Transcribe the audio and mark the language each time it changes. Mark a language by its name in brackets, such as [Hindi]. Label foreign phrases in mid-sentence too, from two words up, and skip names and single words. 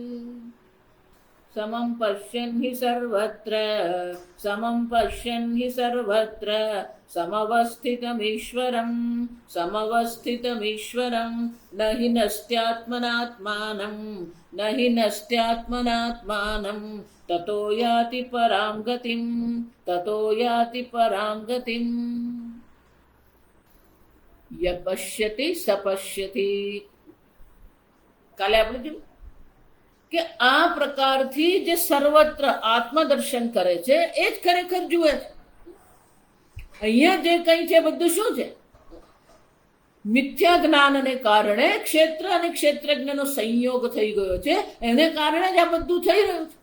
[Sanskrit] समं पश्यन् हि सर्वत्र समं पश्यन् हि सर्वत्र समवस्थितमीश्वरं समवस्थितमीश्वरं न हि नस्त्यात्मनात्मानं न हि नस्त्यात्मनात्मानं ततो याति परां गतिं ततो याति परां गतिं। य पश्यति स पश्यति। [Gujarati] કાલે આપણે જોયું કે આ પ્રકારથી જે સર્વત્ર આત્મદર્શન કરે છે એ જ ખરેખર જુએ છે. અહીંયા જે કંઈ છે બધું શું છે? મિથ્યા જ્ઞાનને કારણે ક્ષેત્ર અને ક્ષેત્રજ્ઞનો સંયોગ થઈ ગયો છે, એને કારણે જ આ બધું થઈ રહ્યું છે.